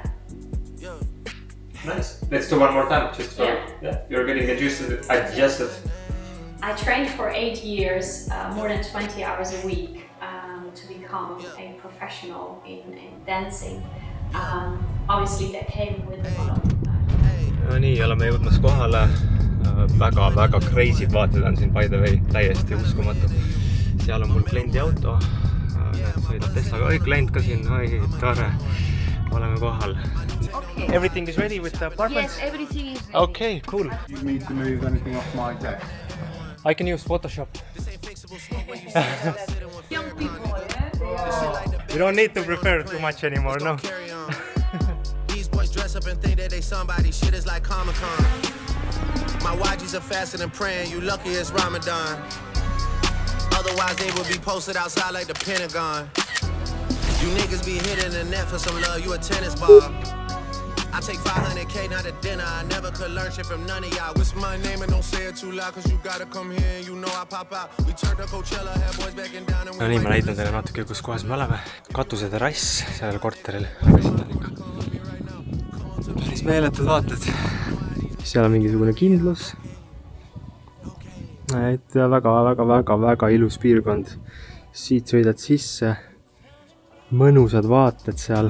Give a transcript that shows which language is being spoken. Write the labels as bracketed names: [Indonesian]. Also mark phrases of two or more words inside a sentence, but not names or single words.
[English] Nice. Let's do one more time. Just for, yeah. You're getting adjusted. I trained for 8 years, more than 20 hours a week, to become a professional in dancing. Obviously that came with a lot of [Estonian] No nii, oleme jõudmas kohale. Väga crazy'd vaated on siin, [English] by the way, [Estonian] täiesti uskumatu. Seal on mul kliendi auto. Sõidab Teslaga. Oi, klient ka siin. Oi, tore. Oleme kohal. [English] Okay. Everything is ready with the apartments? Yes, everything is ready. Okay, cool. You need me to move anything off my deck? I can use Photoshop. Young people, yeah? You don't need to prepare too much anymore, no? These boys dress up and think that they somebody. Shit is like Comic-Con. My YGs are fasting and praying. You lucky it's Ramadan. Otherwise they would be posted outside like the Pentagon. You niggas be hitting the net for some love. You a tennis ball. I take 500K, not a dinner. I never could learn shit from none of y'all. Whisper my name and don't say it too loud, cause you gotta come here and you know I pop out. We turned to Coachella, had boys backing down and [Estonian] No nii, ma näitan teile natuke, kus kohas me oleme. Katuse terrass sellel korteril. Aga siit on ikka päris meeletud vaated. Seal on mingisugune kindlus. Et väga ilus piirkond. Siit sõidad sisse. Mõnusad vaated seal.